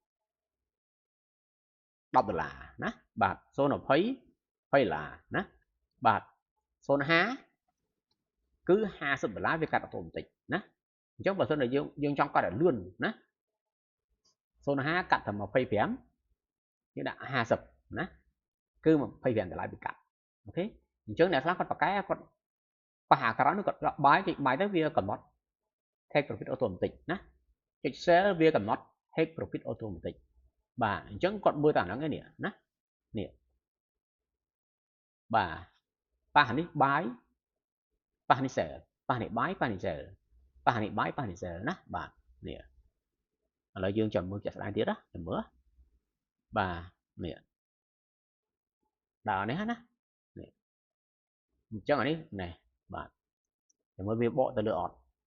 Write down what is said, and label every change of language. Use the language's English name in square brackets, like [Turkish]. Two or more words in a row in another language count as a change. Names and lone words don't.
[Khmer] $10 ណាបាទ020 $20ណាបាទ050គឺ$50វាកាត់អូតូម៉ាទិកណាអញ្ចឹងបើសិនជា យើងចង់កាត់ឲ្យលឿនណា050កាត់តែ25យើងដាក់50ណាគឺ$25វាកាត់អូខេអញ្ចឹងអ្នកខ្លះគាត់បកកែគាត់ប៉ះអាក្រោយនោះគាត់ដកបាយចុចបាយទៅវាកំណត់ [English] take profit automatic [Khmer] ណាចុច sell វាកំណត់ [English] take profit automatic [Khmer] បាទអញ្ចឹងគាត់មើលតែអាហ្នឹងឯនេះណានេះ បាទប៉ះនេះបាយប៉ះនេះ sell ប៉ះនេះបាយប៉ះនេះ sell ប៉ះនេះបាយប៉ះនេះ sell ណាបាទនេះឥឡូវយើងចាំមើលចាក់ស្ដាយទៀតណាចាំមើលបាទនេះដល់នេះណានេះអញ្ចឹងអានេះណែបាទចាំមើលវាបកទៅលើអត់